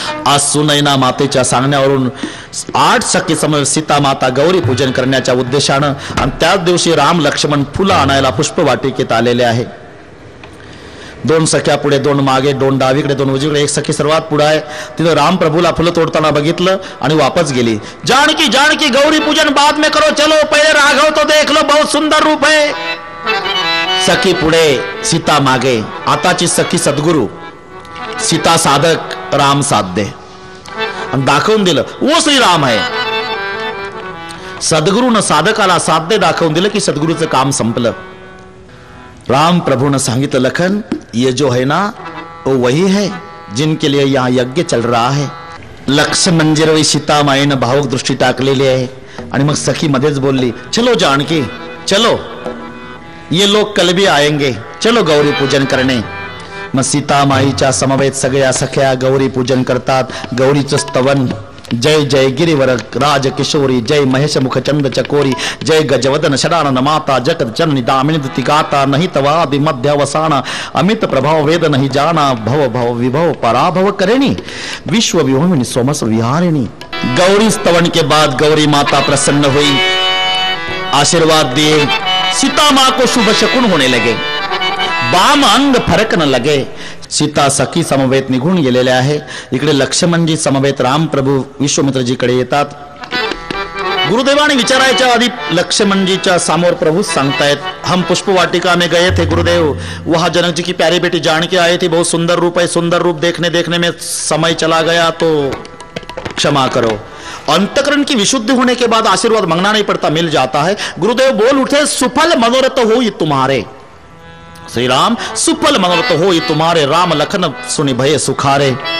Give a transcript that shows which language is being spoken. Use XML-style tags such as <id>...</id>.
<mr>आज सुनैना मातेच्या सांगण्यावरून 8 सखी समोर सीता माता गौरी पूजन करण्याच्या उद्देशानं आणि त्याच दिवशी राम लक्ष्मण फुलं आणायला पुष्पवाटिकेत आलेले आहे. 2 सख्या पुढे, 2 मागे, 2 डावीकडे, 2 उजवीकडे, 1 सखी सर्वात पुढे आहे. तिनं राम प्रभूला फुलं तोडताना बघितलं आणि वापस गेली.</mr> <hi>जानकी जानकी गौरी पूजन बाद में करो, चलो पहले राघव तो देख लो, बहुत सुंदर रूप है.</hi> <mr>सखी पुढे, सीता मागे. आताची सखी सद्गुरु, सीता साधक, राम साध्य, आणि दाखवून दिलं वो श्रीराम आहे. सद्गुरूनं साधकाला साध्य दाखवून दिलं की सद्गुरूचं काम संपलं.</mr> <hi>राम प्रभु ने सांगितलं, लखन ये जो है ना वो वही है जिनके लिए यहाँ यज्ञ चल रहा है.</hi> <mr>लक्ष्मण जी सीता माईनं भावुक दृष्टी टाकलेली आहे आणि मग सखी मध्येच बोलली,</mr> <hi>चलो जानकी चलो, ये लोग कल भी आएंगे, चलो गौरी पूजन करने.</hi> <mr>मग सीता माईच्या समवेत सगळ्या सख्या गौरी पूजन करतात. गौरीचं स्तवन,</mr> <hi>जय जय गिरिवर राज किशोरी, जय महेश मुख चंद चकोरी, जय गजवदन षडानन माता, जगत जननी दामिनी दुति गाता, नहीं तवादि मध्यावसाना, अमित प्रभाव वेद नहीं जाना, भव भव विभव पराभव करेनी, विश्व विभोमिनी सोमस विहारिणी. गौरी स्तवन के बाद गौरी माता प्रसन्न हुई, आशीर्वाद दिए. सीता माँ को शुभ शकुन होने लगे, बाम अंग फरकन लगे.</hi> <mr>सीता सखी समवेत निघून गेलेले आहे. इकडे लक्ष्मणजी समवेत राम प्रभू विश्वामित्रजीकडे येतात. गुरुदेवाने विचारायच्या आधी लक्ष्मणजीच्या समोर प्रभू सांगतायत,</mr> <hi>हम पुष्पवाटिका में गए थे गुरुदेव, वहां जनक जी की प्यारी बेटी जानकी आई थी, बहुत सुंदर रूप है, सुंदर रूप देखने देखने में समय चला गया, तो क्षमा करो. अंतकरण की विशुद्धि होने के बाद आशीर्वाद मांगना नहीं पड़ता, मिल जाता है. गुरुदेव बोल उठे, सुफल मनोरथ हो ये तुम्हारे. श्री राम, सुफल मनोरथ हो ये तुम्हारे, राम लखन सुनी भय सुखारे.</hi>